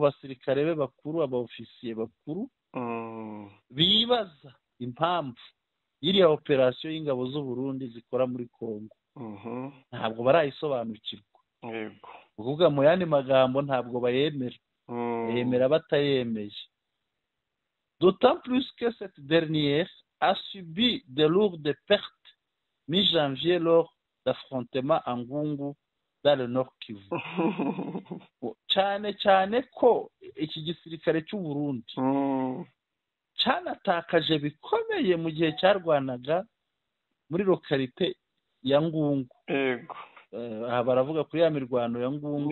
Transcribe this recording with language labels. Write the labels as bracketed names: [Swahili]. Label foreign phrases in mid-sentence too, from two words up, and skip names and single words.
[Kinyarwanda] basirikare be bakuru abaofisiye bakuru bibaza impamvu y'iriya operasiyo y'ingabo z'u Burundi zikora muri Kongo ntabwo barayisobanukirwa ukuvuga mu yandi magambo ntabwo bayemera yemera batayemeye d'autant [French] plus que cette dernière a subi de lourdes pertes mi-janvier lors d'affrontements en Ngungu dans le Nord Kivu [Kinyarwanda] cyane cyane ko iki gisirikare cy'u Burundi cyanatakaje bikomeye mu gihe cyarwanaga muri lokalite ya Ngungu. Yego. Aha baravuga kuri ya mirwano ya Ngungu.